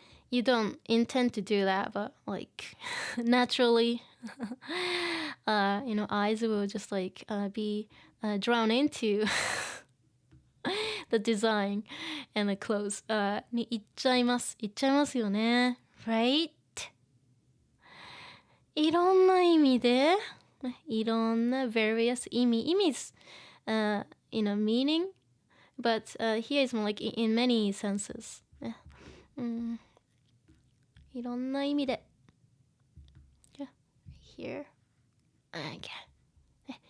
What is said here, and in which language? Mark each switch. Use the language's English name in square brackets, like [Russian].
[English] You don't intend to do that, but like naturally, eyes will just like be drawn into the design and the clothes. [Japanese] に行っちゃいますよね。 [English] Right? [Japanese] いろんな意味で、 [English] いろんな various 意味 is, meaning, but here is more like in many senses. [Japanese] いろんな意味で here okay.